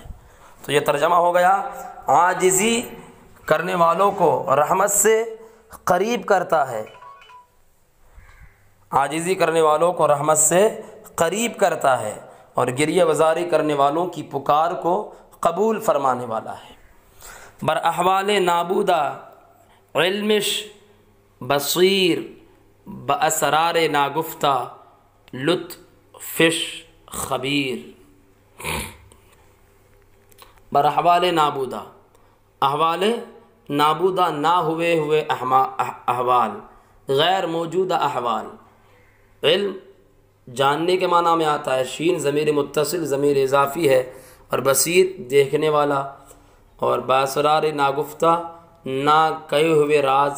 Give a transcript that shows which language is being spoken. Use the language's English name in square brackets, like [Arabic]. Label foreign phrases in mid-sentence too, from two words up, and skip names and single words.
[Urdu] تو یہ ترجمہ ہو گیا، عاجزی کرنے والوں کو رحمت سے قریب کرتا ہے، عاجزی کرنے والوں کو رحمت سے قریب کرتا ہے، اور گریہ وزاری کرنے والوں کی پکار کو قبول فرمانے والا ہے. [Persian] بر احوال نابودہ علمش بصیر، باسرار ناگفتہ لطفش خبیر. بر احوال نابودہ، احوال نابودہ [Urdu] نہ ہوئے ہوئے احوال، غیر موجودہ احوال. علم جاننے کے معنی میں آتا ہے، شین ضمیر متصل ضمیر اضافی ہے، اور بصیر دیکھنے والا، اور [Persian] باسرار ناگفتہ [Urdu] نہ کہے ہوئے راز.